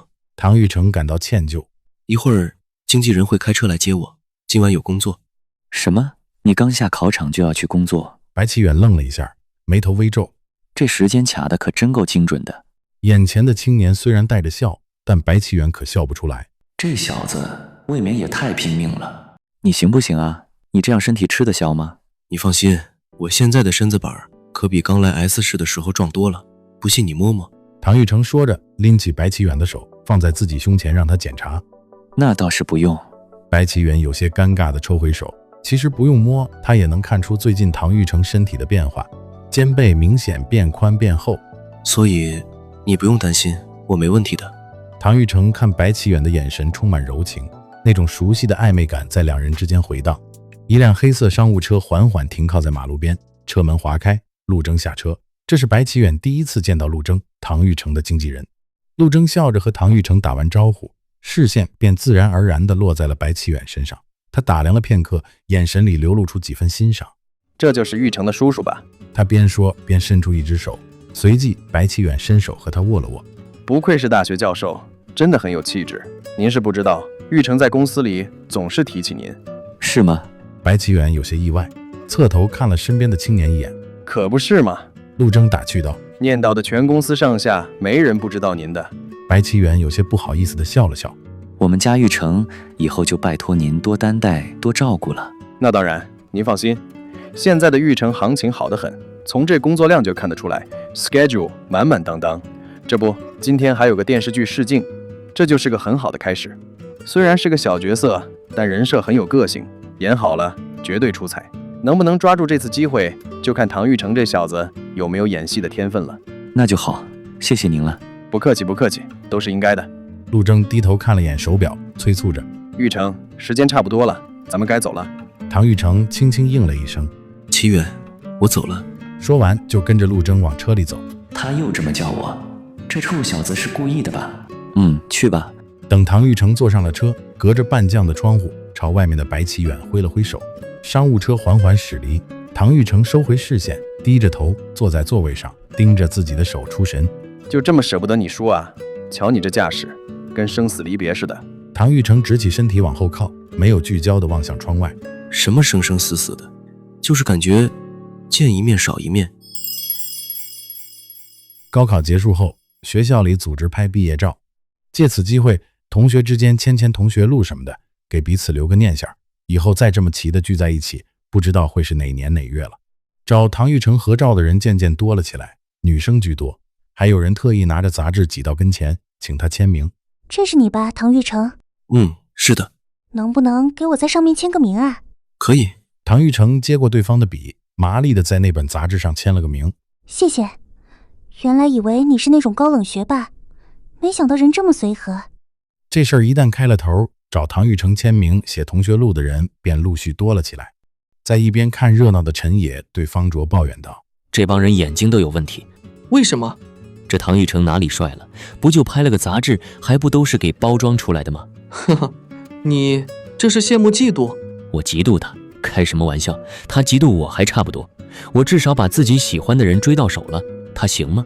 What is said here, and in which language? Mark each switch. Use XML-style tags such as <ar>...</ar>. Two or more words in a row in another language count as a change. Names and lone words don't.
<zh>唐玉成感到歉疚。一會兒經紀人會開車來接我，今晚有工作。什麼？你剛下考場就要去工作？白啟遠愣了一下，眉頭微皺。這時間卡得可真夠精準的。眼前的青年雖然帶着笑，但白啟遠可笑不出來。這小子未免也太拼命了。你行不行啊？你這樣身體吃得消嗎？你放心，我現在的身子板可比剛來 S 市的時候壯多了，不信你摸摸。唐玉成說着，拎起白啟遠的手放在自己胸前，讓他檢查。那倒是不用。白啟遠有些尷尬地抽回手。其實不用摸，他也能看出最近唐玉成身體的变化，肩背明顯變寬變厚。所以你不用擔心，我沒問題的。唐玉成看白啟遠的眼神充滿柔情，那種熟悉的曖昧感在兩人之間回盪。一輛黑色商務車緩緩停靠在馬路邊，車門滑開，陸征下車。這是白啟遠第一次見到陸征，唐玉成的經紀人。陸征笑着和唐玉成打完招呼，視線便自然而然地落在了白啟遠身上。他打量了片刻，眼神裡流露出幾分欣賞。这就是玉成的叔叔吧？他邊說邊伸出一隻手，隨即白啟遠伸手和他握了握。不愧是大學教授，真的很有氣質。您是不知道，玉成在公司裡總是提起您。是嗎？白啟遠有些意外，側頭看了身邊的青年一眼。可不是嘛，陸征打趣道。念叨的全公司上下沒人不知道您的。白啟遠有些不好意思地笑了笑。我們家玉成以後就拜託您多擔待多照顧了。那當然，您放心，現在的玉成行情好得很，從這工作量就看得出来 schedule 滿滿當當。這不，今天還有個電視劇試鏡，這就是個很好的開始。雖然是個小角色，但人設很有個性，演好了絕對出彩。能不能抓住這次機會，就看唐玉成這小子有沒有演戲的天分了。那就好，謝謝您了。不客氣不客氣，都是應該的。陸征低頭看了眼手表，催促着。玉成，時間差不多了，咱們該走了。唐玉成輕輕應了一聲。啟遠，我走了。說完就跟着陸征往車裡走。他又這麼叫我，這臭小子是故意的吧？去吧。等唐玉成坐上了車，隔着半降的窗戶朝外面的白啟遠揮了揮手。商務車緩緩駛離，唐玉成收回視線，低着頭坐在座位上，盯着自己的手出神。就這麼捨不得你叔啊？瞧你這架勢，跟生死離別似的。唐玉成直起身體往後靠，沒有聚焦地望向窗外。什麼生生死死的，就是感覺見一面少一面。高考結束後，學校裡組織拍畢業照，借此機會，同學之間牽同學錄什麼的，給彼此留個念想。以後再這麼齊的聚在一起，不知道會是哪年哪月了。找唐玉成合照的人漸漸多了起來，女生居多，還有人特意拿着雜誌擠到跟前，請他簽名。這是你吧，唐玉成？是的。能不能給我在上面簽個名啊？可以。唐玉成接過對方的筆，麻利地在那本雜誌上簽了個名。謝謝。原來以為你是那種高冷學霸，沒想到人這麼隨和。這事兒一旦開了頭，找唐玉成簽名寫同學錄的人便陸續多了起來。在一邊看熱鬧的陳野對方卓抱怨道： 这幫人眼睛都有問題。為什麼？這唐玉成哪裡帥了？不就拍了個雜誌，還不都是給包裝出來的嗎？呵呵，你這是羨慕嫉妒？我嫉妒他？開什麼玩笑，他嫉妒我還差不多。我至少把自己喜歡的人追到手了，他行嗎？</zh>